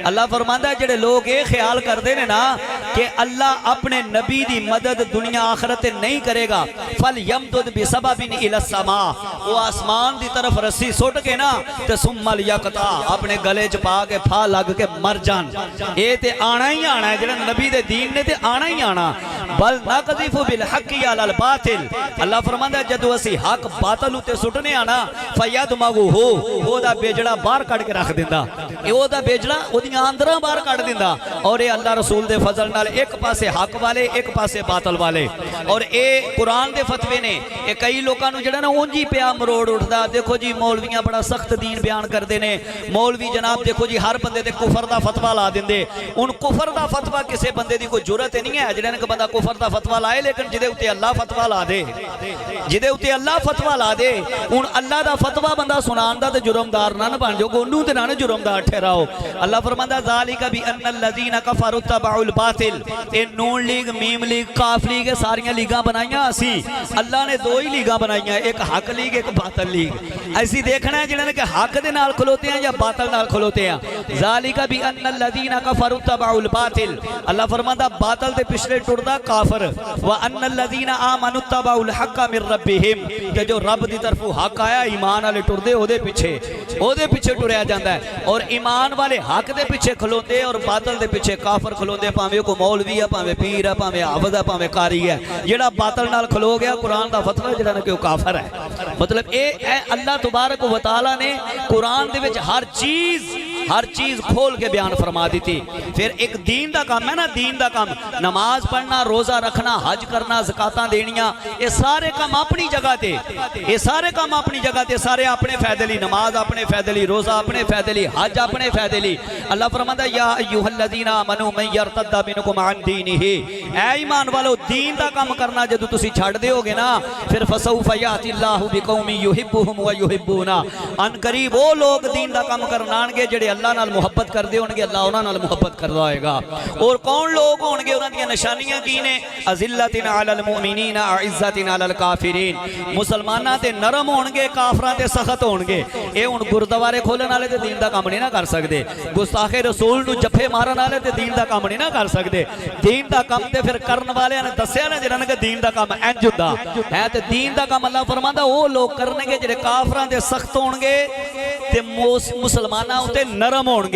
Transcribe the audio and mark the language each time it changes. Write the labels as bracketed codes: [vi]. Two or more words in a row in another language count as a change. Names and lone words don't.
[pa] اللہ فرماندا جہڑے لوگ یہ خیال کرتے ہیں نا کہ اللہ اپنے نبی کی مدد دنیا آخرت نہیں کرے گا, [ar] فليمدد بسبب إلى السماء, [pa] وہ آسمان کی طرف رسی سٹ کے نا تے [ar] ثم ليقطع [pa] اپنے گلے چ پا کے پھا لگ کے مر جان. یہ تے آنا ہی آنا ہے، جہڑا نبی دے دین نے تے آنا ہی آنا. [ar] بل نقذف بالحق على الباطل, [pa] اللہ فرماندا جدوں اسی حق باطل اتے سٹنے آنا، فيدمغه اودا بھیجڑا باہر کڈھ کے رکھ دیندا، اودا بھیجڑا اودیاں آندراں باہر کڈھ دیندا. اور یہ اللہ رسول دے فضل نال اک پاسے حق والے اک پاسے باطل والے. اور یہ قرآن دے فتوے نے، یہ کئی لوگوں کو جہڑا نا انج ہی پیا مروڑ اٹھدا. دیکھو جی مولویاں بڑا سخت دین بیان کرتے ہیں، مولوی جناب دیکھو جی ہر بندے تے کفر دا فتویٰ لا دیندے. ہن کفر دا فتویٰ کسی بندے دی کوئی جرأت نہیں ہے جہڑا نے بندہ کفر دا فتویٰ لائے، لیکن جہدے اتے اللہ فتویٰ لا دے، جہدے اتے اللہ فتویٰ لا دے. ہن اللہ دا فتویٰ بندہ سنان دا تے جرمدار نہ بن جاؤ، اونوں تے نہ جرمدار ٹھہراؤ. اللہ فرماندا [ar] ذلك بأن الذين كفروا اتبعوا الباطل, [pa] اے نون لیگ میم لیگ کاف لیگ ساریاں لیگاں بنائیاں اسی، اللہ نے دو ہی لیگاں بنائیاں، اک حق لیگ اک باطل لیگ. ایسی دیکھنا ہے جنہاں نے کہ حق دے نال کھلوتے ہیں یا باطل نال کھلوتے ہیں. [ar] ذلك بأن الذين كفروا اتبعوا الباطل, [pa] اللہ فرماندا باطل دے پچھلے ٹردا کافر, [ar] وأن الذين آمنوا اتبعوا الحق من ربهم, [pa] کہ جو رب دی طرفوں حق آیا ایمان والے ٹردے اودے پچھے ٹریا جاتا ہے. اور ایمان والے حق دے پچھے کھلوتے اور باطل دے پچھے کافر کھلوتے، بھاویں کوئی مولوی ہے بھاویں پیر ہے بھاویں حافظ ہے بھاویں قاری ہے. جہڑا باطل نال کھلو گیا قرآن دا فتویٰ جہڑا نا کہ وہ کافر ہے. مطلب یہ اللہ [ar] تبارك وتعالى [pa] نے قرآن دے وچ ہر چیز کھول کے بیان فرما دی تھی. پھر ایک دین کا کام ہے نا، دین کا کام نماز پڑھنا روزہ رکھنا حج کرنا زکاتاں دینیاں، یہ سارے کام اپنی جگہ تے، یہ سارے کام اپنی جگہ تے، سارے اپنے فائدے لئی، نماز اپنے فائدے لئی، روزہ اپنے فائدے لئی، حج اپنے فائدے لئی. اللہ فرماندا [ar] يا أيها الذين آمنوا من يرتد منكم عن دينه, [pa] اے ایمان والو دین کا کام کرنا جدوں تسیں چھڈ دیوگے نا، پھر [ar] فسوف يأتي الله بقوم يحبهم ويحبونه, [pa] عنقریب وہ لوگ دین کا کام کرن آنگے جہڑے اللہ نال محبت کردے ہونگے، اللہ اونہاں نال محبت کردا ہوئے گا. اور کون لوگ ہونگے، اونہاں دیاں نشانیاں کی نے, [ar] أذلة على المؤمنين أعزة على الكافرين, [pa] مسلماناں تے نرم ہونگے کافراں تے سخت ہونگے. یہ ہن گوردوارے کھولن والے تے دین دا کام نہیں نا کر سکدے، گستاخ رسول نوں جپھے مارن والے تے دین دا کام نہیں نا کر سکدے. دین دا کام تے پھر کرن والیاں نے دسیا نا جنہاں نے دین دا کام انج ہوندا ہے. تے دین دا کام اللہ فرماندا وہ لوگ کرنگے جہڑے کافراں دے سخت ہونگے تے مسلماناں اتے نرم ہونگے.